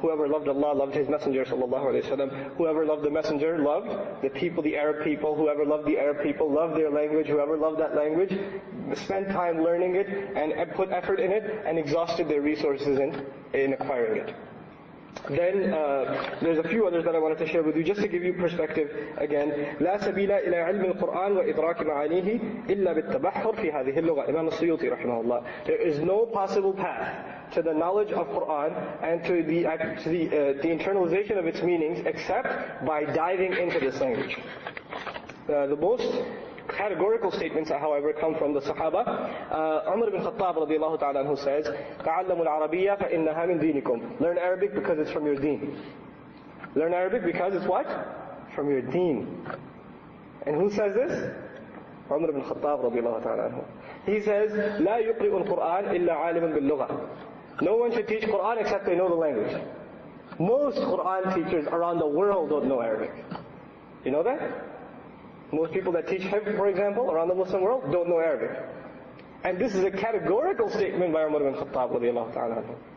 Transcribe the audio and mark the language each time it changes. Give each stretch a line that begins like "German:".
English: Whoever loved Allah loved His Messenger
Arabic: صلى الله عليه وسلم.
English: Whoever loved the Messenger loved the people, the Arab people. Whoever loved the Arab people loved their language. Whoever loved that language spent time learning it and put effort in it and exhausted their resources in acquiring it. Then there's a few others that I wanted to share with you just to give you perspective again.
Arabic: لا سبيل إلى علم القرآن وإدراك معانيه إلا بالتبحر في هذه اللغة.
English: Imam al-Suyuti
Arabic: رحمه الله.
English: There is no possible path to the knowledge of Quran and to the internalization of its meanings except by diving into this language. The most categorical statements, however, come from the Sahaba.
Arabic: Umar ibn Khattab radiallahu ta'ala anhu
English: says,
Arabic: تَعَلَّمُوا الْعَرَبِيَّةَ فَإِنَّهَا مِنْ دِينِكُمْ.
English: Learn Arabic because it's from your deen. Learn Arabic because it's what? From your deen. And who says this? Umar ibn Khattab
Arabic: radiallahu ta'ala anhu.
English: He says,
Arabic: لَا يُقْرِئُ الْقُرْآنِ إِلَّا عَالِمًا بِاللُّغَةِ.
English: No one should teach Quran except they know the language. Most Quran teachers around the world don't know Arabic. You know that? Most people that teach Hifz, for example, around the Muslim world, don't know Arabic. And this is a categorical statement by Umar ibn Khattab
Arabic: radiallahu ta'ala anhu.